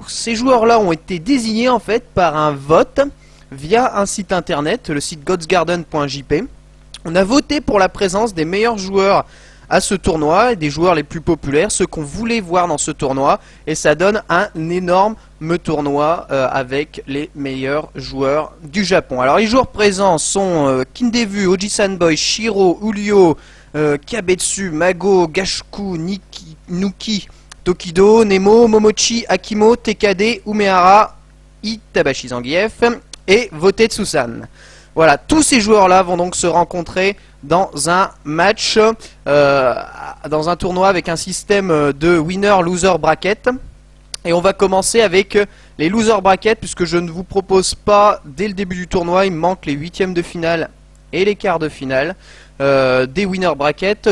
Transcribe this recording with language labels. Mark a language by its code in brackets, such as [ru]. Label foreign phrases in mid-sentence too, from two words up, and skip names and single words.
[fr] Ces joueurs-là ont été désignés en fait par un vote via un site internet, le site godsgarden.jp. On a voté pour la présence des meilleurs joueurs à ce tournoi, et des joueurs les plus populaires, ceux qu'on voulait voir dans ce tournoi, et ça donne un énorme tournoi avec les meilleurs joueurs du Japon. Alors les joueurs présents sont Kindevu, Oji-Sanboy, Shiro, Ulyo, Kabetsu, Mago, Gashuku, Nuki, Tokido, Nemo, Momochi, Akimo, TKD, Umehara, Itabashi Zangief et Votetsu-san. Voilà, tous ces joueurs-là vont donc se rencontrer dans un match, dans un tournoi avec un système de [en] winner-loser bracket. [fr] Et on va commencer avec les [en] loser brackets, [fr] puisque je ne vous propose pas dès le début du tournoi, il me manque les huitièmes de finale et les quarts de finale des [en] winner brackets.